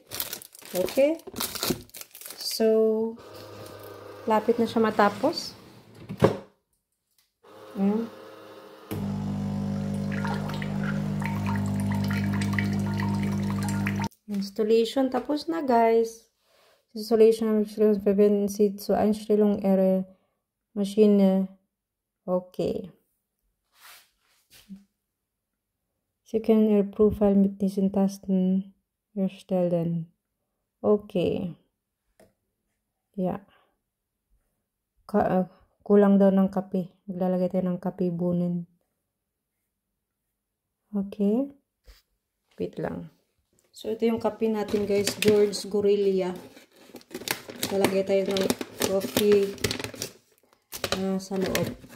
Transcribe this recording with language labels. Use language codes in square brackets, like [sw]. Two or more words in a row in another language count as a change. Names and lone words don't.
[tl] Okay? So lapit na siya matapos. Ayan. Installation tapos na guys. [de] Installation verwenden Sie zur Einstellung Ihrer Maschine. Okay. Sie können Ihr Profil mit diesen Tasten erstellen. Okay. Ja. [tl] Kulang daw ng kape. Maglalagay tayo ng kape bunin. Okay. Wait lang. So, ito yung kape natin guys. George Gorilla. Lalagay tayo ng coffee sa loob.